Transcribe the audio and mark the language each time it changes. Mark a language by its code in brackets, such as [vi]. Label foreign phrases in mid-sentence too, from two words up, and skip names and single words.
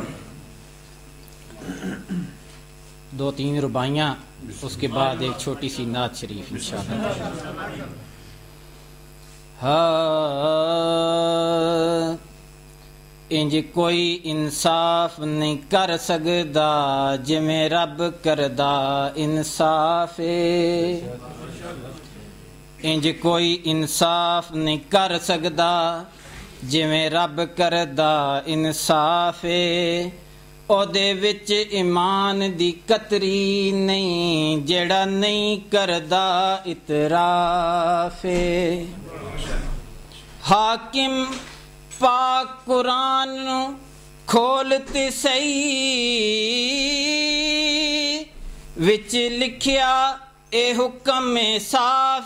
[ur] 2-3 رباعیاں، اس کے بعد ایک چھوٹی سی نعت شریف انشاءاللہ. [pa] انج کوئی انصاف نہیں کر سکدا جویں رب کردا انصاف. انج کوئی انصاف نہیں کر سکدا جویں رب کردا انصاف. او دے وچ ایمان دی قطری نہیں جیڑا نہیں کردا اعتراف. حاکم پاک قرآن کھولتے صحیح وچ لکھیا اے حکم صاف.